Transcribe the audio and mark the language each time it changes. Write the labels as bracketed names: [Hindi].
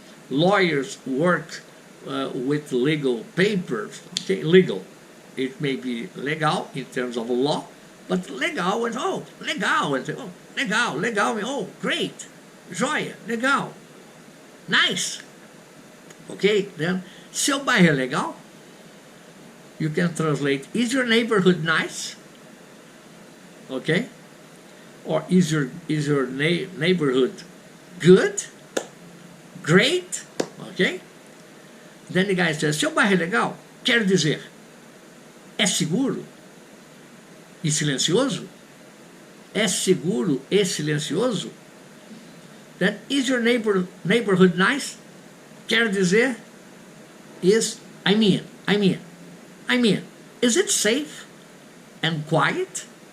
[English] Lawyers work with legal papers. Okay, legal. It may be legal in terms of law, but legal is legal. Legal. Oh, great, joia, legal, nice. Okay, then [Portuguese] seu bairro é legal? [English] You can translate, is your neighborhood nice? Okay? Or is your neighborhood good? Great? Okay? Then the guy says, [Portuguese] seu bairro é legal? Quero dizer, é seguro e silencioso? É seguro e silencioso? [English] Then, is your neighborhood nice? [Portuguese] Quero dizer, [English] I mean, is it safe and quiet?